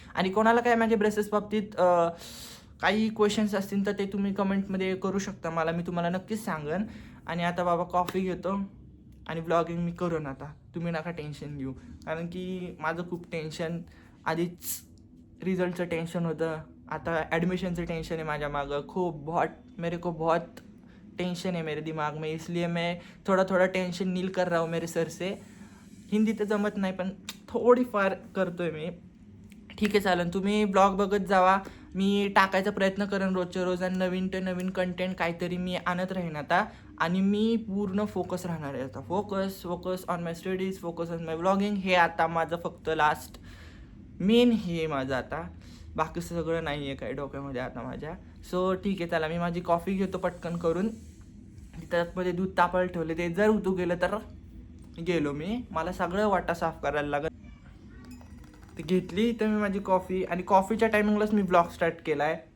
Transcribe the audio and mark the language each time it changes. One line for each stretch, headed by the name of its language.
Marathi: आणि कोणाला काय माझ्या ब्रेसेस बाबतीत काही क्वेश्चन्स असतील तर ते तुम्ही कमेंटमध्ये करू शकता मला, मी तुम्हाला नक्कीच सांगेन. आणि आता बाबा कॉफी घेतो आणि ब्लॉगिंग मी करून, आता तुम्ही नका टेन्शन घेऊ, कारण की माझं खूप टेन्शन आधीच, रिझल्टचं टेन्शन होतं, आता ॲडमिशनचं टेन्शन है माझ्या मागं खूप.
Hindi: मेरे को बहुत टेंशन है मेरे दिमाग में, इसलिए मैं थोड़ा थोड़ा टेंशन नील कर रहा हूँ मेरे सर से.
Marathi: हिंदी तर जमत नाही, पण थोडीफार करतोय मी. ठीक आहे, चालेल. तुम्ही ब्लॉग बघत जावा, मी टाकायचा प्रयत्न करेन रोजच्या रोज. आणि नवीन कंटेंट काहीतरी मी आणत राहीन आता. आणि मी पूर्ण फोकस राहणार आहे आता.
English: Focus on my studies, focus on my vlogging.
Marathi: हे आता माझं फक्त लास्ट मेन हे माझं आता. बाकी सगळं नाही आहे काही डोक्यामध्ये आता माझ्या. सो ठीक आहे, चला मी माझी कॉफी घेतो पटकन करून. त्यामध्ये दूध तापायला ठेवले, ते जर उतू गेलं तर गेलो मी. मला सगळं वाटा साफ करायला लागत. ते घेतली तर मी माझी कॉफी, आणि कॉफीच्या टायमिंगलाच मी ब्लॉग स्टार्ट केला आहे.